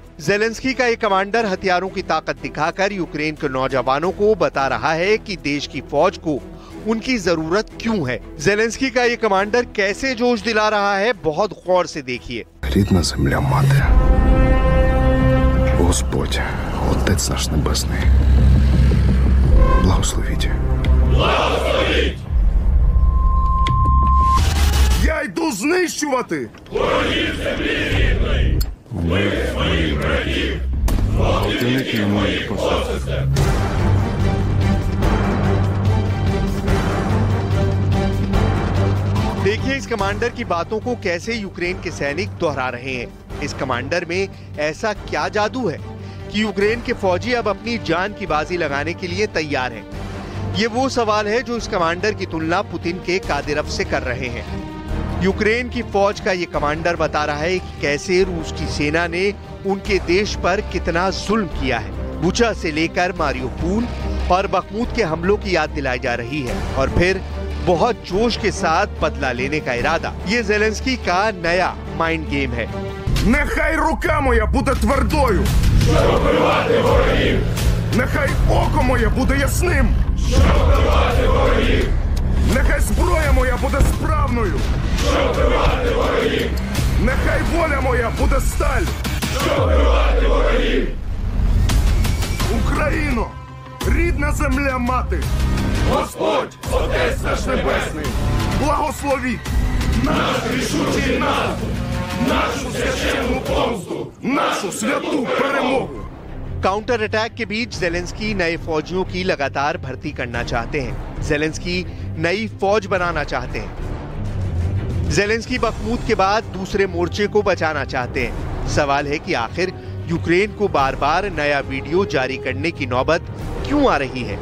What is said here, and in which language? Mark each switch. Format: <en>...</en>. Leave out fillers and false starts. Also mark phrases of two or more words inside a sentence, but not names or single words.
<hi>जेलेंस्की का ये कमांडर हथियारों की ताकत दिखाकर यूक्रेन के नौजवानों को बता रहा है कि देश की फौज को उनकी जरूरत क्यों है। जेलेंस्की का ये कमांडर कैसे जोश दिला रहा है, बहुत गौर से देखिए।</hi> <uk>Господь, Отець наш Небесний, благословіть. Благословіть! Я йду знищувати! Ворогів землі рідної! Вбив моїх братів! Гвалтівників моїх посестер!</uk> <hi>देखिए इस कमांडर की बातों को कैसे यूक्रेन के सैनिक दोहरा रहे हैं। इस कमांडर में ऐसा क्या जादू है कि यूक्रेन के फौजी अब अपनी जान की बाजी लगाने के लिए तैयार हैं? ये वो सवाल है जो इस कमांडर की तुलना पुतिन के कादिरव से कर रहे हैं। यूक्रेन की फौज का ये कमांडर बता रहा है कि कैसे रूस की सेना ने उनके देश पर कितना जुल्म किया है। बुचा से लेकर मारियोपोल और बखमुत के हमलों की याद दिलाई जा रही है और फिर बहुत जोश के साथ बदला लेने का इरादा। ये ज़ेलेंस्की का नया</hi> <en>mind game</en> <hi>है।</hi> <uk>Нехай рука моя буде твердою, щоб вбивати ворогів. Нехай око моє буде ясним, щоб вбивати ворогів. Нехай зброя моя буде справною, щоб вбивати ворогів. Нехай воля моя буде сталь, щоб вбивати ворогів. Україно, рідна земля мати, Господь, Отець наш Небесний, благословіть наш рішучий наступ, нашу священну помсту, нашу святу перемогу।</uk> <en>counter attack</en> <hi>के बीच ज़ेलेंस्की नए फौजियों की लगातार भर्ती करना चाहते हैं। ज़ेलेंस्की नई फौज बनाना चाहते हैं। ज़ेलेंस्की बखमुत के बाद दूसरे मोर्चे को बचाना चाहते हैं। सवाल है कि आखिर यूक्रेन को बार बार नया वीडियो जारी करने की नौबत क्यों आ रही है?</hi>